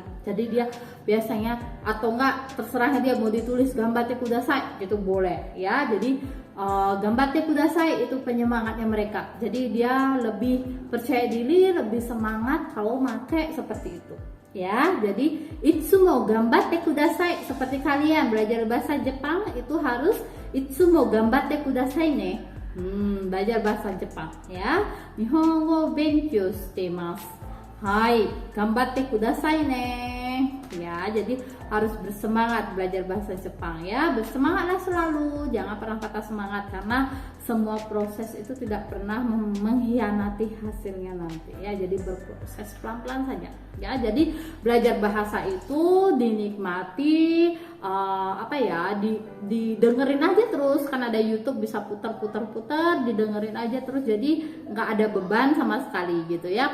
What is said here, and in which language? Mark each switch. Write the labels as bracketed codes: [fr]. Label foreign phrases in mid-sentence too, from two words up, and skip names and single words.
[id] Jadi dia biasanya atau enggak terserah dia mau ditulis [ja] 頑張ってください [id] itu boleh ya. Jadi [ja] 頑張ってください [id] itu penyemangatnya mereka. Jadi dia lebih percaya diri, lebih semangat kalau pakai seperti itu. Ya, jadi [ja] いつも頑張ってください, [id] seperti kalian belajar bahasa Jepang itu harus [ja] いつも頑張ってくださいね. [id] Belajar bahasa Jepang ya. [ja] 日本語勉強してます. はい、頑張ってくださいね. [id] Ya, jadi harus bersemangat belajar bahasa Jepang ya. Bersemangatlah selalu, jangan pernah patah semangat karena semua proses itu tidak pernah mengkhianati hasilnya nanti ya. Jadi berproses pelan-pelan saja ya. Jadi belajar bahasa itu dinikmati, didengerin aja terus, kan ada YouTube bisa putar, didengerin aja terus, jadi nggak ada beban sama sekali gitu ya.